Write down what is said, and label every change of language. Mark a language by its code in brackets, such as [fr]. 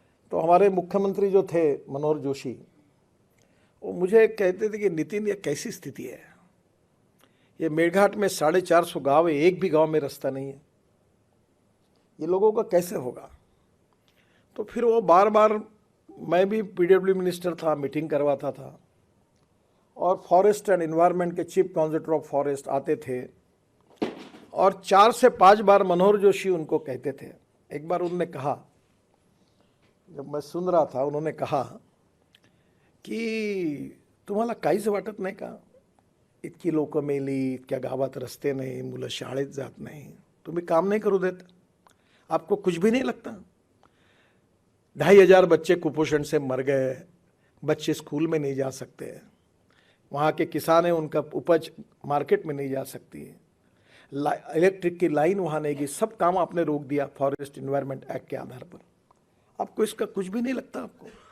[hi] तो हमारे मुख्यमंत्री जो थे मनोहर जोशी, वो मुझे कहते थे कि नितिन, ये कैसी स्थिति है, ये मेड़घाट में 450 गाँव है, एक भी गांव में रास्ता नहीं है, ये लोगों का कैसे होगा। तो फिर वो बार बार, मैं भी पीडब्ल्यू मिनिस्टर था, मीटिंग करवाता था और फॉरेस्ट एंड एनवायरनमेंट के चीफ कॉन्जर्वेटर ऑफ फॉरेस्ट आते थे और 4 से 5 बार मनोहर जोशी उनको कहते थे। एक बार उन्होंने कहा, जब मैं सुन रहा था, उन्होंने कहा की [mr] तुम्हाला काहीच वाटत नाही का, इतकी लोक मेली, इतक्या गावात रस्ते नाही, मुलं शाळेत जात नाही, तुम्ही काम नहीं करू देत, [hi] आपको कुछ भी नहीं लगता। 2500 बच्चे कुपोषण से मर गए, बच्चे स्कूल में नहीं जा सकते, वहाँ के किसान हैं, उनका उपज मार्केट में नहीं जा सकती, इलेक्ट्रिक की लाइन वहाँ नहीं गई, सब काम आपने रोक दिया फॉरेस्ट एनवायरनमेंट एक्ट के आधार पर, आपको इसका कुछ भी नहीं लगता आपको।